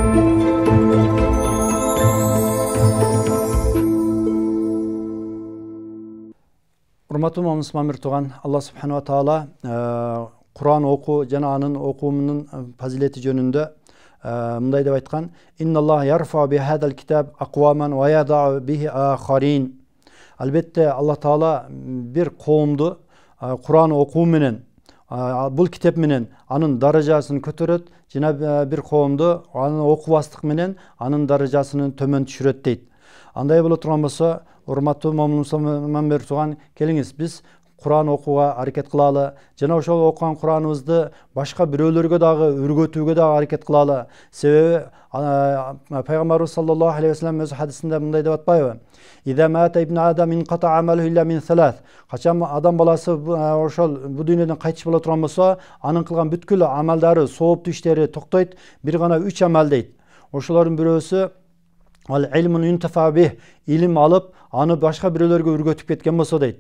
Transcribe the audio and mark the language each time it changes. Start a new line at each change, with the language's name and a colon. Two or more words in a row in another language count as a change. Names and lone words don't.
Kyrgyz: Урматтуу мусулман туган, Алла
Arabic: سبحانه وتعالى
Kyrgyz: Кур'ан окуу жана анын окуумунун фазилети жөнүндө мындай деп айткан:
Arabic: إن الله يرفع بهذا الكتاب أقواما ويضع به آخرين».
Kyrgyz: Албетте Алла таала бир коомду Кур'ан окуу менен, бул китеп менен анын даражасын көтөрөт, жана бир коомду аны окубастык менен анын даражасын төмөн түшүрөт дейт. Андай боло турган болсо, урматтуу мусулман туган, келиңиз биз Кур'ан окууга аракет кылалы, жана ошол окуган Кур'аныбызды башка бирөөлөргө дагы өргөтүүгө дагы аракет кылалы. Себеби пайгамбарыбыз
Arabic: صلى الله عليه وسلم
Kyrgyz: өз хадисинде мындай деп атпайбы:
Arabic: إذا مات ابن آدم انقطع عمله إلا من ثلاث».
Kyrgyz: Качан адам баласы ошол бу дүйнөдөн кайтыш боло турган болсо, анын кылган бүткүл амалдары, сооптуу иштери токтойт, бир гана 3 амал дейт. Ошолордун бирөөсү ал
Arabic: علم ينتفع به,
Kyrgyz: илим алып, аны башка бирөөлөргө өргөтүп кеткен болсо дейт.